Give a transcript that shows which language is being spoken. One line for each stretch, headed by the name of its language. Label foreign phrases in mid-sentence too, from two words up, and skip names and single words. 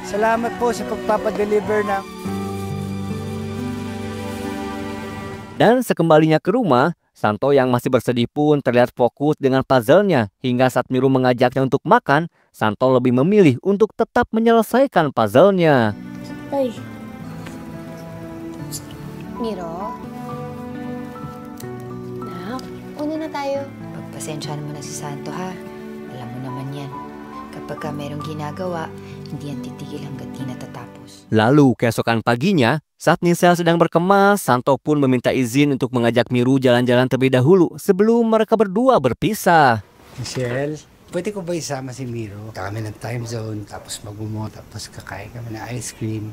Filipino: Salamat po sa pagpapadeliver ng...
Indonesian: Dan sekembalinya ke rumah, Santo yang masih bersedih pun terlihat fokus dengan puzzle-nya. Hingga saat Miru mengajaknya untuk makan, Santo lebih memilih untuk tetap menyelesaikan puzzle-nya.
Filipino: Tay, Miro? Nak, una na tayo. Pagpasensyahan mo na si Santo, ha? Alam mo naman yan. Kapag ka merong ginagawa, hindi yan titigil hanggat di natatapos.
Indonesian: Lalu keesokan paginya, saat Nisel sedang berkemas, Santo pun meminta izin untuk mengajak Miru jalan-jalan terlebih dahulu sebelum mereka berdua berpisah.
Filipino: Michelle, pwede ko ba isama si Miro? Kami ng time zone, tapos magmumo, tapos kakain kami ng
English: ice cream.